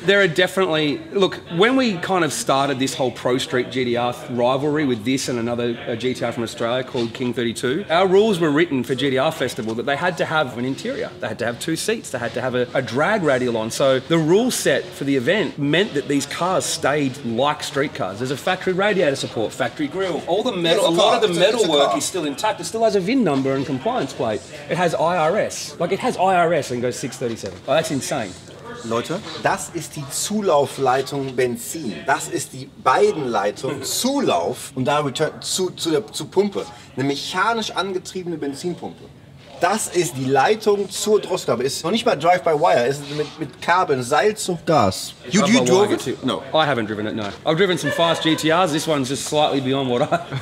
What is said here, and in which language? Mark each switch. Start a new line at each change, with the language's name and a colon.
English: There are definitely, look, when we kind of started this whole Pro Street GTR rivalry with this and another GTR from Australia called King 32, our rules were written for GTR Festival that they had to have an interior, they had to have 2 seats, they had to have a drag radial on. So the rule set for the event meant that these cars stayed like street cars. There's a factory radiator support, factory grille, all the metal, a lot of the metal work is still intact. It still has a VIN number and compliance plate. It has IRS, like it has IRS and goes 637. Oh, that's insane.
German: Leute, das ist die Zulaufleitung Benzin. Das ist die Beidenleitung Zulauf und da return zur Pumpe. Eine mechanisch angetriebene Benzinpumpe. Das ist die Leitung zur Drosselklappe. Ist noch nicht mal Drive-by-Wire. Ist mit Kabeln, Seil zum Gas.
English: You drove it? No. I haven't driven it, no. I've driven some fast GTRs. This one's just slightly beyond what I...